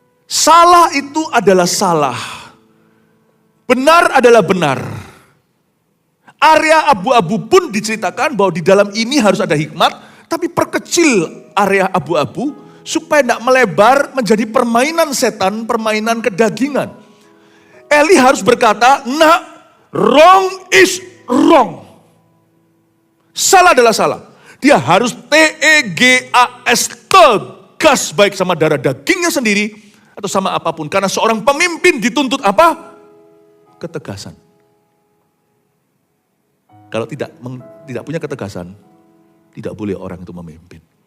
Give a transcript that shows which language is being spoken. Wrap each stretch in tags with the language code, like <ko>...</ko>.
<id>Salah itu adalah salah. Benar adalah benar. Area abu-abu pun diceritakan bahwa di dalam ini harus ada hikmat, tapi perkecil area abu-abu supaya tidak melebar menjadi permainan setan, permainan kedagingan. Eli harus berkata,</id> <en>wrong is wrong.</en> <id>Salah adalah salah. Dia harus tegas, tegas baik sama darah dagingnya sendiri atau sama apapun. Karena seorang pemimpin dituntut apa? Ketegasan. Kalau tidak punya ketegasan, tidak boleh orang itu memimpin.</id>